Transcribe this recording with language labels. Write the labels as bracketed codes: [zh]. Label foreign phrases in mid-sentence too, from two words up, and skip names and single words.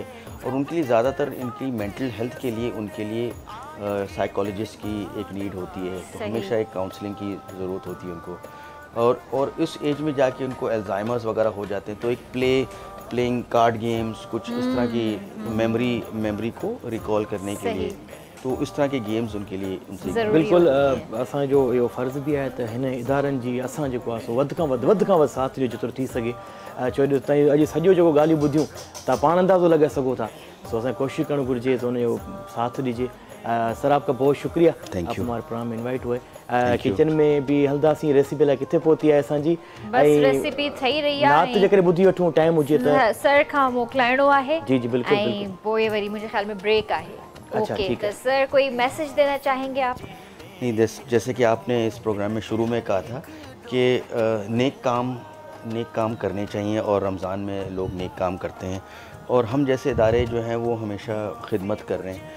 [ur] اور ان کے لیے زیادہ تر ان کی [en] mental health [ur] کے لیے ان کے لیے سائیکالوجسٹ کی ایک نیڈ ہوتی ہے، تو ہمیشہ ایک کاؤنسلنگ کی ضرورت ہوتی ہے ان کو. اور اس ایج میں جا کے ان کو الزائمرز وغیرہ ہو جاتے ہیں، تو ایک [en] playing card games, [ur] کچھ اس طرح کی میموری کو ریکال کرنے کے لیے، تو اس طرح کے گیمز ان کے لیے ان سے [sd] बिल्कुल असांजो इहो फ़र्ज़ बि आहे त हिन इदारनि जी असां जेको आहे सो वधि खां वधि साथ ॾियो जेतिरो थी सघे। छो जो तव्हां अॼु सॼो जेको ॻाल्हियूं ॿुधियूं तव्हां पाण अंदाज़ो लॻाए सघो था, सो असांखे कोशिशि करणु घुरिजे त हुनजो साथ ॾिजे। [ur] سر آپ کا بہت شکریہ، آپ ہمارے پروگرام میں انوائٹ ہوئے. [sd] किचन में भी हलदासीं, रेसिपी लाइ किथे पहुती आहे असांजी? बस रेसिपी ठही रही आहे, राति जे करे ॿुधी वठूं, टाइम हुजे त सर खां मोकिलाइणो आहे। जी जी बिल्कुल ऐं पोइ वरी मुंहिंजे ख्याल में ब्रेक आहे। [ur] اچھا, اوکے, ٹھیک تو ہے. سر کوئی میسج دینا چاہیں گے آپ? نہیں، جیسے کہ آپ نے اس پروگرام میں شروع میں کہا تھا کہ نیک کام کرنے چاہئیں، اور رمضان میں لوگ نیک کام کرتے ہیں، اور ہم جیسے ادارے جو ہیں وہ ہمیشہ خدمت کر رہے ہیں.